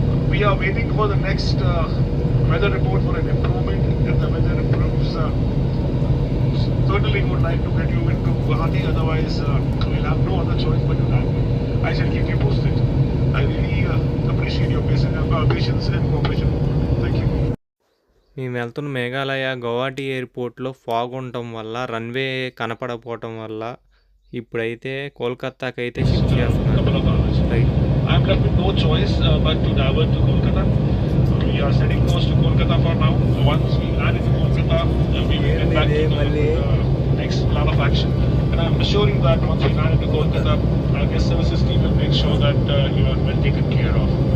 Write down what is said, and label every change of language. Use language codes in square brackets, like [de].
[en] We are waiting for the next weather report for an improvement. If the weather improves, certainly we would like to get you into Guwahati, otherwise we'll have no other choice but to land. I shall keep you posted. I really appreciate your patience and cooperation. Thank you. [te] మేము వెళ్తున్న మేఘాలయ గౌహాటి ఎయిర్పోర్ట్లో fog ఉండటం వల్ల, runway కనపడకపోవటం వల్ల ఇప్పుడైతే కోల్కతాకి అయితే shift చేస్తున్నారు [en] Couple of hours. Right. I'm left with no choice but to divert to Kolkata. We are setting course to Kolkata for now. Once we land in Kolkata, we will get back to the next plan of action. And I'm assuring that once we land into Kolkata, our guest services team will make sure that you are well taken care of.